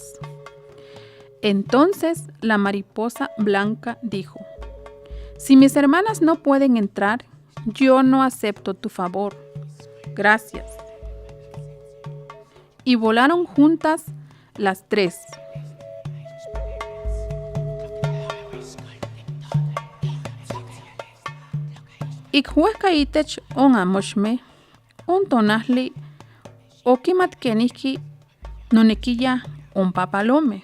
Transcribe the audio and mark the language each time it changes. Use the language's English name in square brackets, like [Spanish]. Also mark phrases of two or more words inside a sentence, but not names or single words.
[Spanish] Entonces la mariposa blanca dijo: si mis hermanas no pueden entrar, yo no acepto tu favor. Gracias. Y volaron juntas las tres. [Nahuatl languages] Ikhuehkaitech on amoshme, on tonahli, okimatkenihki nonekiya on papalome.